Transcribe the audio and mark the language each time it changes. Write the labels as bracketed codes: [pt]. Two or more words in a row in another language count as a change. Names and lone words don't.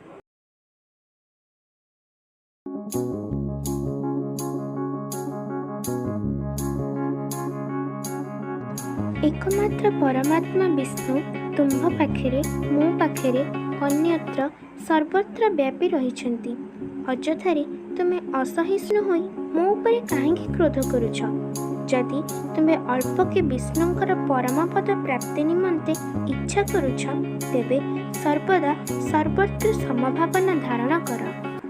[or] ଏକମାତ୍ର ପରମାତ୍ମା ବିଷ୍ଣୁ ତୁମ୍ଭ ପାଖରେ ମୋ ପାଖରେ ଅନ୍ୟତ୍ର ସର୍ବତ୍ର ବ୍ୟାପୀ ରହିଛନ୍ତି। अଯଥାରେ ତୁମେ ଅସହିଷ୍ଣୁ ହୋଇ ମୋ ଉପରେ କାହିଁକି କ୍ରୋଧ କରୁଛ? ଯଦି ତୁମେ ଅଳ୍ପକେ ବିଷ୍ଣୁଙ୍କର ପରମପଦ ପ୍ରାପ୍ତି ନିମନ୍ତେ ଇଚ୍ଛା କରୁଛ, ତେବେ ସର୍ବଦା ସର୍ବତ୍ର ସମଭାବନା ଧାରଣ କର।